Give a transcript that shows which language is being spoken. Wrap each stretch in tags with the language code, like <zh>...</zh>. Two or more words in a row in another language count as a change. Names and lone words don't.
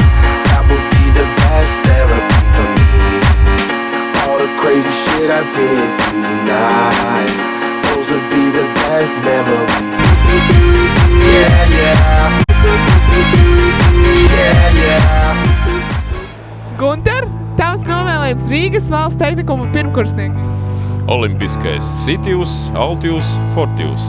<en>That would be the best therapy for me. All the crazy shit I did tonight. Those would be the best memories. Yeah, yeah. Yeah, yeah.</en> <lv>Gunter, tavs novēlējums Rīgas valsts tehnikuma pirmkursniekiem.</lv> <la>Olimpiskais Citius, Altius, Fortius.</la>